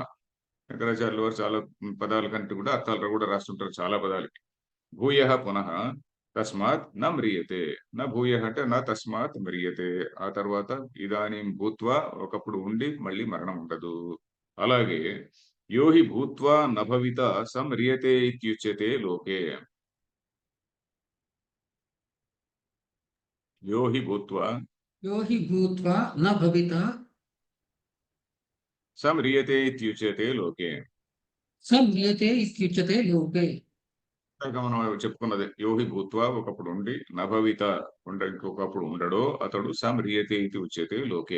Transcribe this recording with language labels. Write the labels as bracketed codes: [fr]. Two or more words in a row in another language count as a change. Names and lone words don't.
[te] శంకరాచార్యుల వారు చాలా పదాల కంటే కూడా అర్థాలు కూడా రాస్తుంటారు చాలా పదాలకి. [sa] భూయః పునః తస్మాత్ న మ్రియతే. న భూయః [te] అంటే [sa] న తస్మాత్ మ్రియతే. [te] ఆ తర్వాత [sa] ఇదానీం భూత్వా [te] ఒకప్పుడు ఉండి మళ్ళీ మరణం ఉండదు. [sa] అలాగే యో హి భూత్వా న భవిత స మ్రియతే ఇత్యుచ్యతే లోకే. యో హి భూత్వా యో హి భూత్వా న భవిత స మ్రియతే ఇత్యుచ్యతే లోకే. స మ్రియతే ఇత్యుచ్యతే లోకే. [te] ఇందాక మనం చెప్పుకున్నదే. [sa] యో హి భూత్వా [te] ఒకప్పుడు ఉండి [sa] నభవిత [te] ఇంకొకప్పుడు ఉండడో అతడు [sa] స మ్రియతే ఇది ఉచ్యతే లోకే.